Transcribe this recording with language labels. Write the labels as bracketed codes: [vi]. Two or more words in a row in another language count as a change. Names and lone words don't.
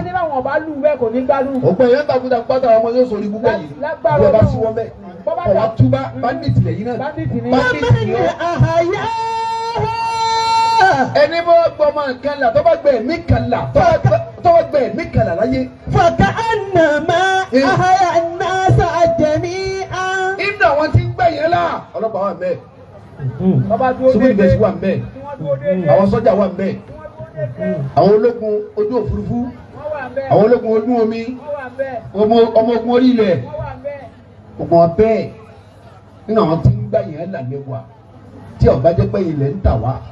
[yo] wọ́n ní báwọn ọba lù bẹ́ẹ̀ kò ní gbádùn. ọ̀pọ̀ èèyàn takùdà pátá ọmọ yóò sórí gbogbo yìí. lágbára Ọlọ́run bá sí wọn bẹ́ẹ̀. ọ̀wá túbá bandit lẹ́yìn náà. bandit ni. àhàyà. ẹni bọ́ gbọmọ nǹkan là tó bá gbẹ mí kan là tó bá gbẹ. tọ́wọ́ gbẹ ní kàlà láyé. [ar] فكأنما أحيا الناس جميعا. [yo] inú àwọn tí ń gbẹ yẹn la ọlọ́pàá wà mẹ́ẹ̀. Bàbá dúró civil déédéé. defence wà mẹ́ẹ̀. Tí wọ́n dúró déédéé. àwọn sọ́jà wà mẹ́ẹ̀. Tí wọ́n dúró déédéé. àwọn ológun ojú òfurufú. Wọ́n wà bẹ́ẹ̀. àwọn ológun ojú omi. Wọ́n wà bẹ́ẹ̀. ọmọ ogun orí ilẹ̀. Wọ́n wà bẹ́ẹ̀. gbogbo wọn bẹ́ẹ̀ nínú àwọn tí ń gbà yẹn là lẹ́wà tí ọba jẹ́ pé ilẹ̀ ń tà wá.